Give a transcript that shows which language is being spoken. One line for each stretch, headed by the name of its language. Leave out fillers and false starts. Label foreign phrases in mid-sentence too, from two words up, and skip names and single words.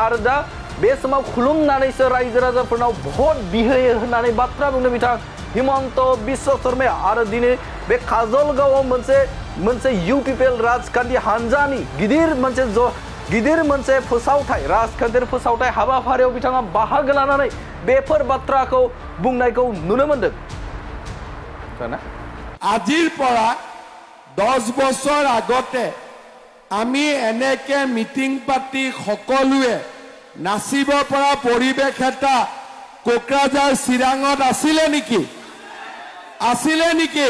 Bodo: आरो दा बे समाव खुलुमनानैसो रायजो राजाफोरनाव भट बिहोयो होननानै बाथ्रा बुंदों बिथां हिमन्त बिश्व शर्माया। आरो दिनै बे काजलगावआव मोनसे इउपिपिएल राजखान्थि हान्जानि गिदिर मोनसे राजखान्थियारि फोसावथाय हाबाफारियाव बिथाङा बाहागो लानानै बेफोर बाथ्राखौ बुंनायखौ नुनो मोन्दों।
Assamese: আজিৰ পৰা 10 বছৰ আগতে আমি এনেকে মিটিং পাতি সকলোৱে নাচিব পৰা পৰিৱেশ এটা কোকৰাঝাৰ চিৰাঙত আছিলে নেকি?